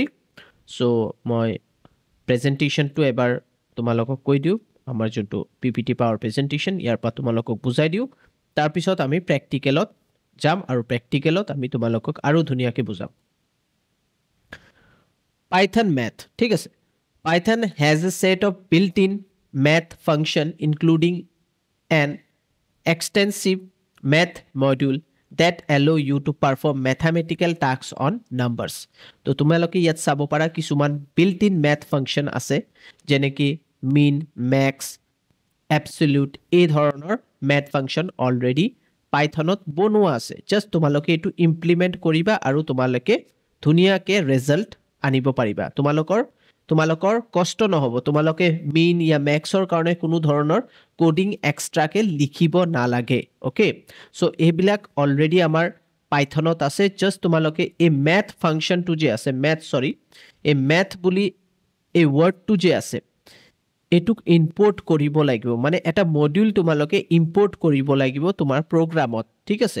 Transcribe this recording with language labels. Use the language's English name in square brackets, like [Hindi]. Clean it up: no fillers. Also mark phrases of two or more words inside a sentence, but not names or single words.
[Assamese] সো মই প্ৰেজেন্টেশনটো এবাৰ তোমালোকক কৈ দিও, আমাৰ যোনটো [English] PPT power presentation [Assamese] ইয়াৰ পৰা তোমালোকক বুজাই দিও। তাৰ পিছত আমি প্ৰেক্টিকেলত যাম আৰু প্ৰেক্টিকেলত আমি তোমালোকক আৰু ধুনিয়াকে বুজাম। Python math, ঠিক আছে? [English] Python has a set of built-in math function including an extensive math module that allow you to perform mathematical tasks on numbers. [Assamese] তো তোমালোকে ইয়াত চাব পাৰা কিছুমান [English] built-in math function [Assamese] আছে, যেনে কি [English] mean, max, absolute, [Assamese] এই ধৰণৰ [English] math function already [Assamese] Pythonত বনোৱা আছে। জাস্ট তোমালোকে এটো ইমপ্লিমেন্ট কৰিবা আৰু তোমালোকে ধুনিয়াকে ৰিজাল্ট আনিব পাৰিবা। তোমালোকৰ কষ্ট নহব, তোমালোকে mean या maxৰ কাৰণে কোনো ধৰণৰ কোডিং এক্সট্ৰাকে লিখিব নালাগে। [English] okay, so [Assamese] এইবিলাক অলৰেডি আমাৰ পাইথনত আছে। জাস্ট তোমালোকে এই ম্যাথ ফাংশনটো যে আছে, এই ম্যাথ বুলি এই ওয়ার্ডটো যে আছে এটুক ইম্পোর্ট কৰিব লাগিব, মানে এটা মডিউল তোমালোকে ইম্পোর্ট কৰিব লাগিব তোমাৰ প্ৰগ্ৰামত, ঠিক আছে?